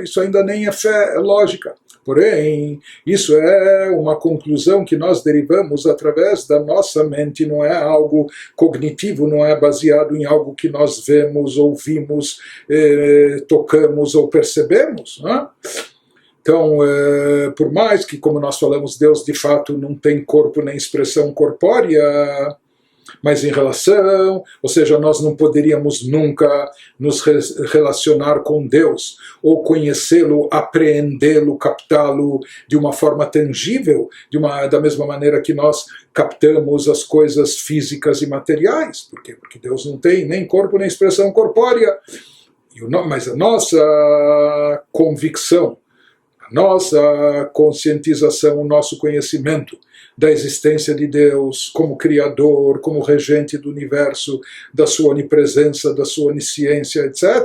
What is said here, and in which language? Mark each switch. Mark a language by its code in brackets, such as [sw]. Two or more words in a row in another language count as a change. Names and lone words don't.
[pt] Isso ainda nem é fé, é lógica. Porém, isso é uma conclusão que nós derivamos através da nossa mente, não é algo cognitivo, não é baseado em algo que nós vemos, ouvimos, tocamos ou percebemos, né? Então, por mais que, como nós falamos, Deus de fato não tem corpo nem expressão corpórea, mas em relação, ou seja, nós não poderíamos nunca nos relacionar com Deus, ou conhecê-lo, apreendê-lo, captá-lo de uma forma tangível, da mesma maneira que nós captamos as coisas físicas e materiais. Por quê? Porque Deus não tem nem corpo nem expressão corpórea. Mas a nossa convicção, a nossa conscientização, o nosso conhecimento da existência de Deus como Criador, como regente do universo, da sua onipresença, da sua onisciência, etc.